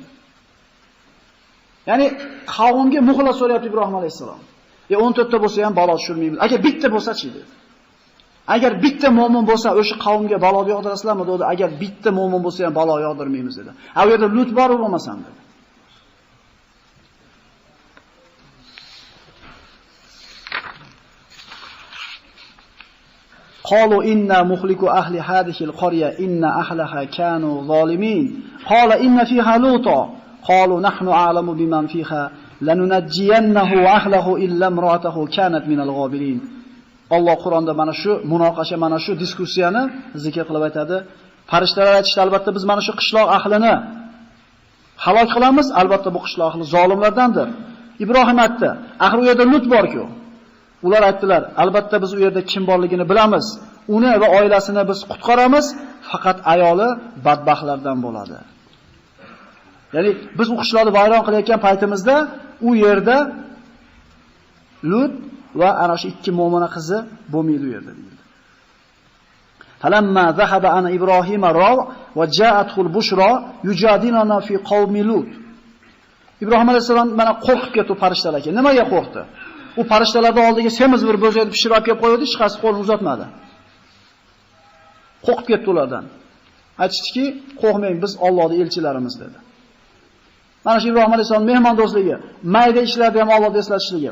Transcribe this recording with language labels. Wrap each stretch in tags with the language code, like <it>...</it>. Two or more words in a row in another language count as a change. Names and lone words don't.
<uz>Ya'ni qavmga muxlas so'rayapti Ibrohim alayhisalom. 14 ta bo'lsa ham balo tushirmaymiz. Agar bitta bo'lsa-chi dedi. Agar bitta mo'min bo'lsa, o'sha qavmga balo yog'dirasizlarmi dedi. Agar bitta mo'min bo'lsa ham balo yog'dirmaymiz dedi. U yerda Lut bor bo'lmasam dedi.</uz> <ar>قالوا إنا مخلق أهل هذه القرية إن أهلها كانوا ظالمين قال إن فيها لوطا قالوا نحن أعلم بمن فيها لننجينه وأهله إلا امرأته كانت من الغابرين.</ar> <uz>Allah Qur'onda mana shu munoqasha, mana shu diskussiyani zikr qilib aytadi. Farishtalar aytishdi, albatta biz mana shu qishloq ahlini halok qilamiz, albatta bu qishloq ahli zolimlardandir. Ibrohim aytdi, axir u yerda Lut bor-ku. Ular aytdilar, albatta biz u yerda kim borligini bilamiz. Uni va oilasini biz qutqaramiz, faqat ayoli badbaxtlardan bo'ladi. Ya'ni biz u qishloqni vayron qilayotgan paytimizda u yerda Lut va ana shu ikki mo'mina qizi bo'lmaydi u yerda deyildi.</uz> <ar>فلما ذهب عن إبراهيم الروع وجاءته البشرى يجادلنا في قوم لوط.</ar> <uz>Ibrohim alayhisalom mana qo'rqib ketdi farishtalarga. Nimaga qo'rqdi? U farishtalarning oldiga semiz bir bo'zakni pishirib olib kelib qo'ydi, hech qaysi qo'lini uzatmadi. Qo'rqib ketdi ulardan. Aytishdiki, qo'rqmang, biz Allohning elchilarimiz dedi. Mana shu Ibrohim alayhisalom mehmondo'stligi, mayda ishlarda ham Allohni eslatishligi.</uz>